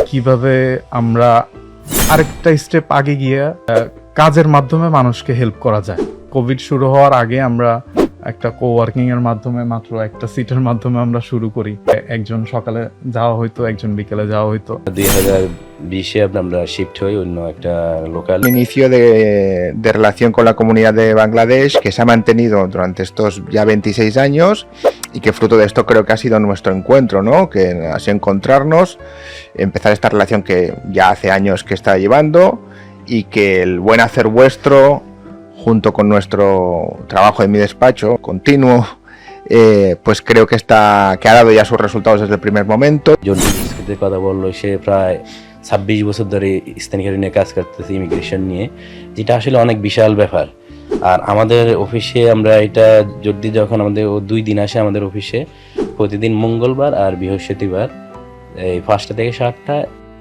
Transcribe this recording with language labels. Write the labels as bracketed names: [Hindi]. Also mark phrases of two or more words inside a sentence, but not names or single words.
[Bangla] কিভাবে আমরা আরেকটা স্টেপ আগে গিয়ে কাজের মাধ্যমে মানুষকে হেল্প করা যায়। কোভিড শুরু হওয়ার আগে আমরা একটা কোওয়ার্কিং এর মাধ্যমে মাত্র একটা সিটের মাধ্যমে আমরা শুরু করি। একজন সকালে যাওয়া হইতো, একজন বিকেলে যাওয়া হইতো। 2020-এ আমরা শিফট হই অন্য একটা লোকাল। [Spanish] Inicio de relación con la comunidad de Bangladesh que se ha mantenido durante estos ya 26 años y que fruto de esto creo que ha sido nuestro encuentro, ¿no? Que ha sido encontrarnos, empezar esta relación que ya hace años que está llevando y que el buen hacer vuestro junto con nuestro trabajo en mi despacho continuo, pues creo que ha dado ya sus resultados desde el primer momento. [Bangla] জনসংস্কৃতির কথা বললো, সে প্রায় 26 বছর ধরে স্থানীয় নিয়ে কাজ করতেছে, ইমিগ্রেশন নিয়ে, যেটা আসলে অনেক বিশাল ব্যাপার। আর আমাদের অফিসে আমরা এটা যদি যখন আমাদের 2 দিন আসে আমাদের অফিসে, প্রতিদিন মঙ্গলবার আর বৃহস্পতিবার এই 5টা থেকে 7টা